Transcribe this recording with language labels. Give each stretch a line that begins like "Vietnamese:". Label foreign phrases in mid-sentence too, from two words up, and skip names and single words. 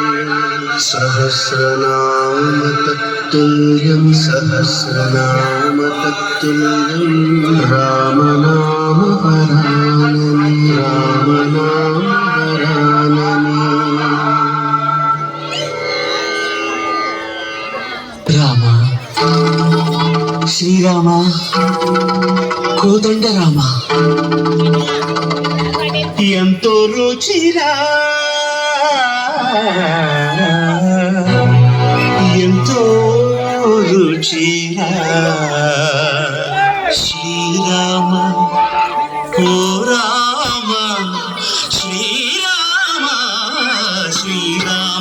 Sanskrit: सहस्रनाम तत्तुल्यं सहस्रनाम तत्तुल्यं रामनाम वरानने रामनाम वरानने
Telugu: రామ శ్రీరామ కోదండ రామ ఎంతో రుచిరా ఎంతో రుచిరా శ్రీరామ ఓ రామ శ్రీరామ శ్రీరామ